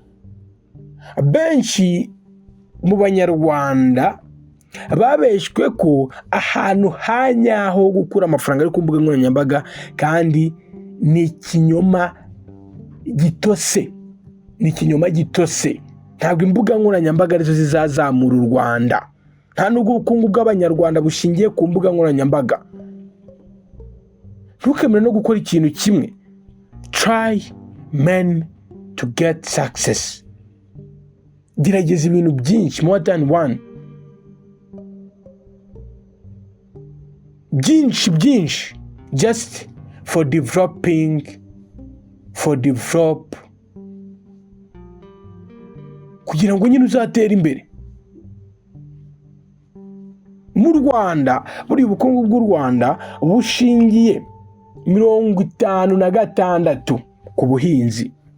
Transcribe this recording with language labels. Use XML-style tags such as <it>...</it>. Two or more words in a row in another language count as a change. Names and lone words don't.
<rw>Benshi mu banyarwanda babeshwe ko ahantu hanyaho gukura amafaranga ari ku mbuga nkoranyambaga, kandi ni ikinyoma gitose. Ntabwo imbuga nkoranyambaga arizo zizazamura u Rwanda, nta nubwo ubukungu bw'abanyarwanda bushingiye ku mbuga nkoranyambaga. Ntukemere no gukora ikintu kimwe.</rw> <en>Try men to get success.</en> <rw>Gerageza ibintu byinshi,</rw> <en>more than one.</en> <rw>Byinshi</rw> <en>just for develop</en> <rw>kugira ngo nyine uzatera imbere. Mu Rwanda, buri ubukungu bw'u Rwanda bushingiye 56% ku buhinzi.</rw>